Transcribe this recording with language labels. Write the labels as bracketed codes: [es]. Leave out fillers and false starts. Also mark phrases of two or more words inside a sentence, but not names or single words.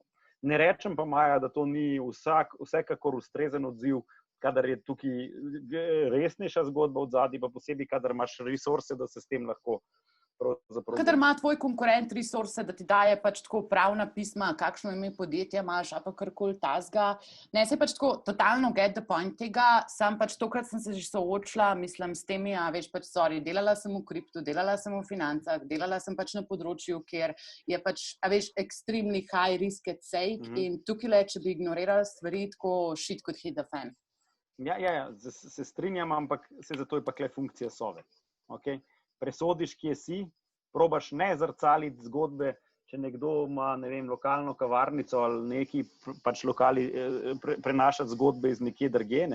[sl] Ne rečem pa, Maja, da to ni vsekakor ustrezen odziv, kadar je tukaj resnejša zgodba od zadnji, pa posebej, kadar imaš resurse, da se s tem lahko Kadar ima tvoj konkurent resurse, da ti daje pač tako pravna pisma, kakšno ime podjetja imaš, ali pa karkoli tasga. Ne, se pač tako totalno [en] get the point [sl] tega, sam pač tokrat sem se že soočila, mislim, s temi, pač sorry, delala sem v kriptu, delala sem v financah, delala sem pač na področju, kjer je pač, [en] extremely high risk at stake [sl] in tukaj če bi ignorirala stvari, tako [en] shit could hit the fan. [sl] Ja, se strinjam, ampak se zato je pa kle funkcija sove. Okay? Presodiš, kje si, probaš ne zrcaliti zgodbe, če nekdo ima, ne vem, lokalno kavarnico ali neki pač lokali prenašati zgodbe iz nekje drugje, ne?